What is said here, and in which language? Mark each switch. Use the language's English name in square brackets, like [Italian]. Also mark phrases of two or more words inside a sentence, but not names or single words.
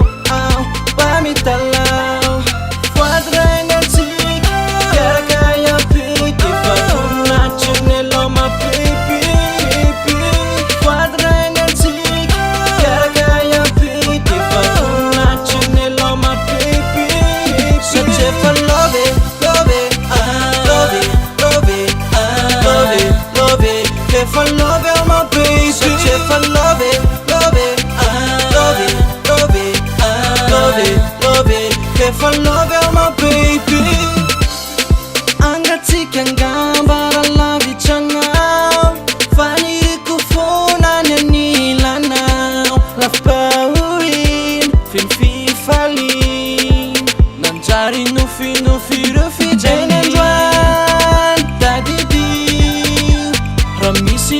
[Malagasy] ao mba mitalao foadraigna antsika miaraka iampity fa voninahitry ny aloha mapipipi foadraigna antsika miaraka iampity fa voninahitry ny aloha mapipipi satria efa [English] love if I love you, my baby. Such if I love it, love it, love it, love it, love it, love it. If I love you, my baby. [Malagasy] Angatsika ngambara lavitranao faniriko fonany anilanao lafipahoiny fimififaliny nanjary nofinofireo fijainy androany tadidio raha misy